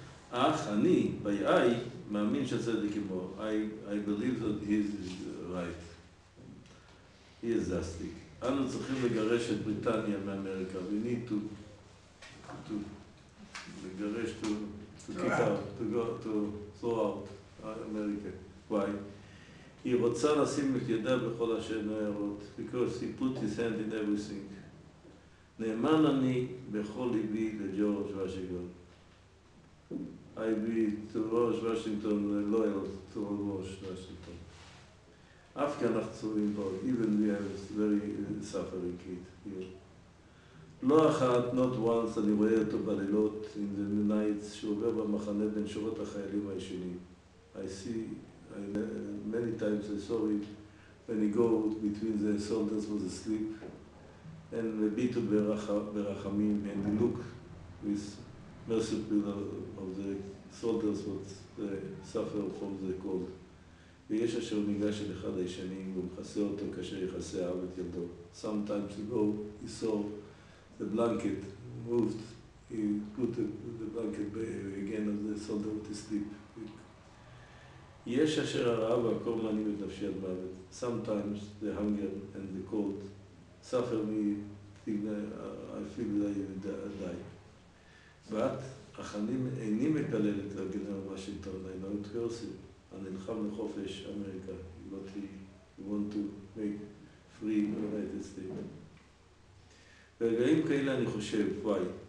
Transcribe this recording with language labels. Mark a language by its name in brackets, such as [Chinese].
[Hebrew] אך אני, [English] by I, [Hebrew] מאמין שהצדק עמו. [English] I believe that he is right. He is justice. [Hebrew] אנו צריכים לגרש את בריטניה מאמריקה. [English] We need to לגרש, to kick out, to throw out America. Why? [Hebrew] היא רוצה לשים את ידה בכל אשר נערות. [English] Because he put his hand in everything. [Hebrew] נאמן אני בכל ליבי לג'ורג' וושינגטון. [English] I be to George Washington loyal to George Washington. [Hebrew] אף כי אנחנו צורים פה, [English] even we have very suffering kid here. [Hebrew] לא אחת, [English] not once, [Hebrew] אני רואה אותו בלילות, [English] in the nights, [Hebrew] שהוא עובר במחנה בין שורות החיילים הישנים. [English] I see, many times I saw it, when he go between the soldiers was asleep, and [Hebrew] מביטו ברחמים, [English] and he look with merciful of the soldiers would suffer from the cold. [Hebrew] ויש אשר ניגש אל אחד הישנים ומכסה אותו כאשר יכסה האב את ילדו. [English] Sometimes he saw the blanket moved, he put the blanket again as the soldier to sleep. [Hebrew] יש אשר הרעב והקור מענים את נפשי עד מוות. [English] Sometimes the hunger and the cold suffer me, I feel that I die. [Hebrew] But אך אני איני מקלל את הגנרל וושינגטון, [English] I don't curse him. [Hebrew] אני נלחם לחופש אמריקה, [English] but he want to make free United States. [Hebrew] ברגעים כאלה אני חושב, why?